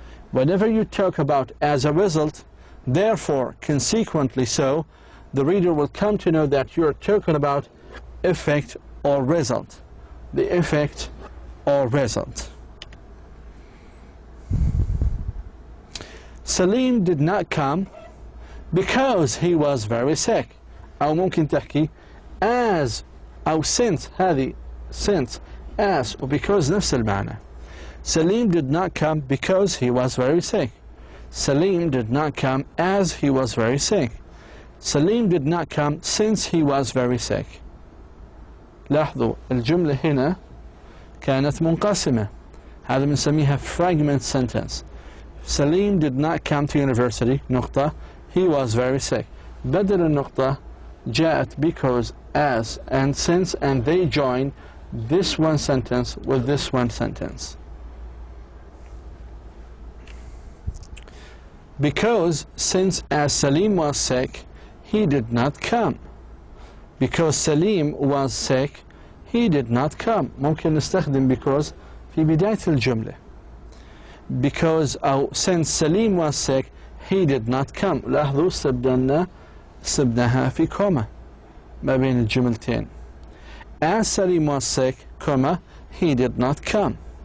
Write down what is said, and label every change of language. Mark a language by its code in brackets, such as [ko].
[en] Whenever you talk about as a result, therefore, consequently, so, the reader will come to know that you're talking about effect or result. The effect or result. Salim did not come because he was very sick. [ar] أو ممكن تحكي as أو since. هذه [en] since, as, or because [ar] نفس المعنى. [en] Salim did not come because he was very sick. Salim did not come as he was very sick. Salim did not come since he was very sick. [ar] لاحظوا الجملة هنا كانت منقسمة. هذا بنسميها [en] fragment sentence. Salim did not come to university [ar] نقطة. [en] He was very sick. [ar] بدل النقطة جاءت [en] because, as, and since, and they join this one sentence with this one sentence. Because, since, as Salim was sick, he did not come. Because Salim was sick, he did not come. [ar] ممكن نستخدم because في بداية الجملة. [en] Because [ar] أو [en] since Salim was sick, he did not come. [ar] لاحظوا استبدلناها في كوما ما بين الجملتين. [en] As Salim was sick, comma, he did not come.